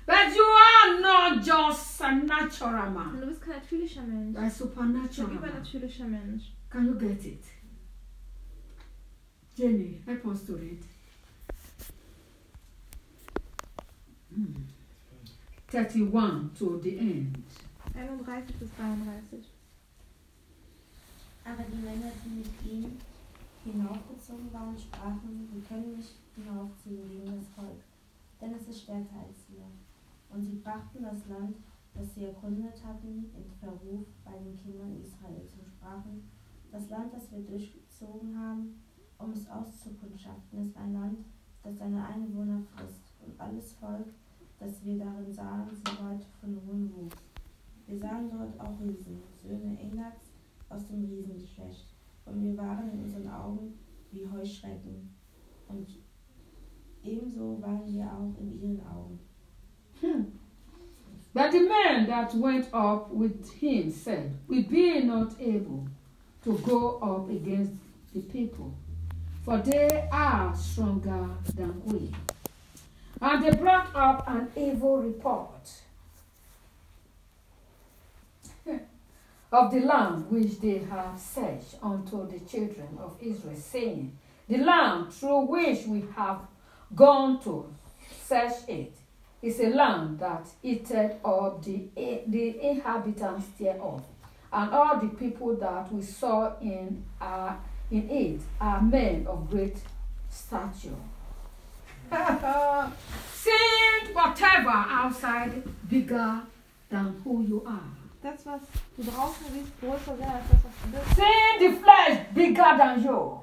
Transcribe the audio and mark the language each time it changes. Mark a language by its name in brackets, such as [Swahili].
[English] But you are not just a natural man. [German] Du bist kein natürlicher Mensch. [English] A supernatural man. [German] Ein übernatürlicher Mensch. [English] Can you get it? Jenny, help us to read. 31 to the end. [German] 31 bis 33. Aber die Männer, die mit ihm hinaufgezogen waren, sprachen, wir können nicht hinaufziehen gegen das Volk, denn es ist stärker als wir. Und sie brachten das Land, das sie erkundet hatten, in Verruf bei den Kindern Israels und sprachen, das Land, das wir durchgezogen haben, um es auszukundschaften, ist ein Land, das seine Einwohner frisst. Und alles Volk, das wir darin sahen, sind heute von hohem Wuchs. Wir sahen dort auch Riesen, Söhne Enaks aus dem Riesengeschlecht. Und wir waren in unseren Augen wie Heuschrecken. Und ebenso waren wir auch in ihren Augen. [English] But the man that went up with him said, we be not able to go up against the people, for they are stronger than we. And they brought up an evil report of the land which they have searched unto the children of Israel, saying, the land through which we have gone to search it is a land that eateth up the inhabitants thereof. And all the people that we saw in it are men of great stature. Seeing whatever outside bigger than who you are. That's what [German] du draußen siehst, größer sein als das, was du bist. [English] Seeing the flesh bigger than you.